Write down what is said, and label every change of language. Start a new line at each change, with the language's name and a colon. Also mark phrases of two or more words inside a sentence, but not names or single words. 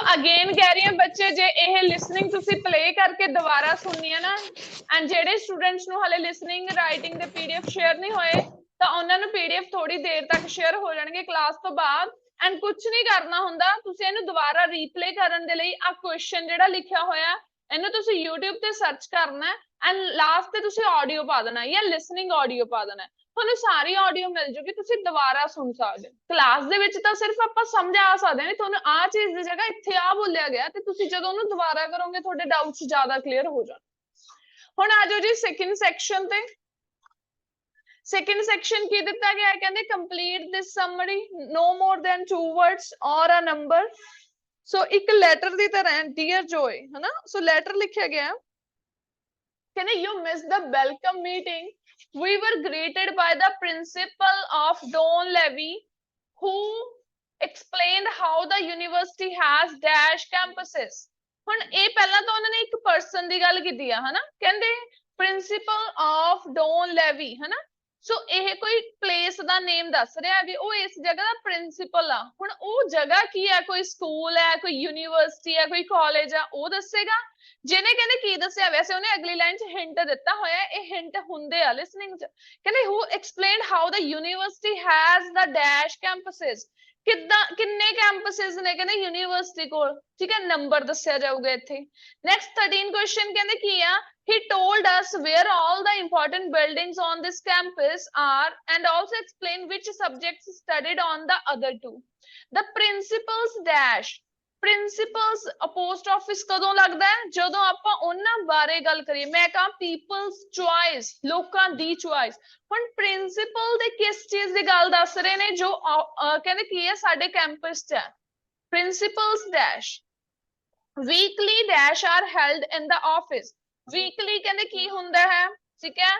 Punjabi: ਅਗੇਨ ਕਹਿ ਰਹੀ ਹੈਂ ਬੱਚੇ ਜੇ ਯਹ ਲਿਸਨਿੰਗ ਤੁਸੀ ਪਲੇ ਕਰਕੇ ਦੋਬਾਰਾ ਸੁਣਨੀ ਹੈ ਨਾ ਐਂਡ ਜੇੜੇ ਸਟੂਡੈਂਟਸ ਨੂੰ ਹਾਲੇ
English: listening writing
Punjabi: ਦੇ ਪੀਡੀਐਫ ਸ਼ੇਅਰ ਨਹੀਂ ਹੋਏ ਤੋ ਉਨ੍ਹਾਂ ਨੂੰ ਪੀਡੀਐਫ ਥੋੜ੍ਹੀ ਦੇਰ ਤਕ ਸ਼ੇਅਰ ਹੋ ਜਾਣਗੇ ਕਲਾਸ ਤੋਂ ਬਾਅਦ ਐਂਡ ਕੁਝ ਨਹੀਂ ਕਰਨਾ ਹੁੰਦਾ ਤੁਸੀਂ ਇਹਨੂੰ ਦੁਬਾਰਾ ਰੀਪਲੇ ਕਰਨ ਦੇ ਲਈ ਆ ਕੁਐਸਚਨ ਜਿਹੜਾ ਲਿਖਿਆ ਹੋਇਆ ਇਹਨੂੰ ਤੁਸੀਂ YouTube ਤੇ ਸਰਚ ਕਰਨਾ ਹੈ ਐਂਡ ਲਾਸਟ ਤੇ ਤੁਸੀਂ ਆਡੀਓ ਪਾ ਦੇਣਾ ਯਾ
English: listening audio
Punjabi: ਪਾ ਦੇਣਾ ਤੁਹਾਨੂੰ ਸਾਰੀ ਆਡੀਓ ਮਿਲ ਜੂਗੀ ਤੁਸੀਂ ਦੁਬਾਰਾ ਸੁਣ ਸਕਦੇ ਕਲਾਸ ਦੇ ਵਿੱਚ ਤਾਂ ਸਿਰਫ ਆਪਾਂ ਸਮਝਾ ਸਕਦੇ ਹਾਂ ਤੁਹਾਨੂੰ ਆ ਚੀਜ਼ ਦੀ ਜਗ੍ਹਾ ਇੱਥੇ ਆ ਬੋਲਿਆ ਗਿਆ ਤੇ ਤੁਸੀਂ ਜਦੋਂ ਉਹਨੂੰ ਦੁਬਾਰਾ ਕਰੋਗੇ ਤੁਹਾਡੇ ਡਾਊਟਸ ਜ਼ਿਆਦਾ ਕਲੀਅਰ ਹੋ ਜਾਣ ਹੁਣ ਆ ਜਾਓ ਜੀ
English: second section
Punjabi: ਤੇ। ਸੈਕਿੰਡ ਸੈਕਸ਼ਨ ਕੀ ਦਿੱਤਾ ਗਿਆ ਹੈ, ਕਹਿੰਦੇ
English: complete this summary, no more than 2 words or a number।
Punjabi: ਸੋ ਇੱਕ ਲੈਟਰ ਦੀ ਤਰ੍ਹਾਂ ਡੀਅਰ ਜੋਏ, ਹਨਾ, ਸੋ ਲੈਟਰ ਲਿਖਿਆ ਗਿਆ, ਕਹਿੰਦੇ
English: you missed the welcome meeting, we were greeted by the principal of Don Levy who explained how the university has dash campuses।
Punjabi: ਹੁਣ ਇਹ ਪਹਿਲਾਂ ਤਾਂ ਉਹਨਾਂ ਨੇ ਇੱਕ ਪਰਸਨ ਦੀ ਗੱਲ ਕੀਤੀ ਆ, ਹਨਾ, ਕਹਿੰਦੇ
English: principal of Don Levy,
Punjabi: ਹਨਾ, ਸੋ ਇਹ ਕੋਈ ਪਲੇਸ ਦਾ ਨੇਮ ਦੱਸ ਰਿਹਾ ਵੀ ਉਹ ਇਸ ਜਗ੍ਹਾ ਦਾ ਪ੍ਰਿੰਸੀਪਲ ਆ। ਹੁਣ ਉਹ ਜਗ੍ਹਾ ਕੀ ਹੈ, ਕੋਈ ਸਕੂਲ ਹੈ, ਕੋਈ ਯੂਨੀਵਰਸਿਟੀ ਹੈ, ਕੋਈ ਕਾਲਜ ਆ, ਉਹ ਦੱਸੇਗਾ। ਜਿਹਨੇ ਕਹਿੰਦੇ ਕੀ ਦੱਸਿਆ, ਵੈਸੇ ਉਹਨੇ ਅਗਲੀ ਲਾਈਨ 'ਚ ਹਿੰਟ ਦਿੱਤਾ ਹੋਇਆ, ਇਹ ਹਿੰਟ ਹੁੰਦੇ ਆ ਲਿਸਨਿੰਗ 'ਚ।
English: ਕਹਿੰਦੇ who explained how the university has the dash campuses,
Punjabi: ਕਿੱਦਾਂ ਕਿੰਨੇ ਕੈਂਪਸਿਸ ਨੇ ਕਹਿੰਦੇ ਯੂਨੀਵਰਸਿਟੀ ਕੋਲ, ਠੀਕ ਹੈ, ਨੰਬਰ ਦੱਸਿਆ ਜਾਊਗਾ ਇੱਥੇ। ਨੈਕਸਟ 13 ਕੁਐਸਚਨ ਕਹਿੰਦੇ ਕੀ ਆ,
English: he told us where all the important buildings on this campus are and also explained which subjects studied on the other two। the principal's dash, principals post office
Punjabi: ਕਦੋਂ ਲੱਗਦਾ ਹੈ, ਜਦੋਂ ਆਪਾਂ ਉਹਨਾਂ ਬਾਰੇ ਗੱਲ ਕਰੀਏ। ਮੈਂ ਕਹਾਂ
English: peoples choice,
Punjabi: ਲੋਕਾਂ ਦੀ ਚੁਆਇਸ। ਹੁਣ ਪ੍ਰਿੰਸੀਪਲ ਦੇ ਕਿਸ ਚੀਜ਼ ਦੀ ਗੱਲ ਦੱਸ ਰਹੇ ਨੇ, ਜੋ ਕਹਿੰਦੇ ਕੀ ਹੈ ਸਾਡੇ ਕੈਂਪਸ 'ਚ ਹੈ।
English: principals dash, weekly dash are held in the office,
Punjabi: ਵੀਕਲੀ ਕਹਿੰਦੇ ਕੀ ਹੁੰਦਾ ਹੈ, ਠੀਕ ਹੈ।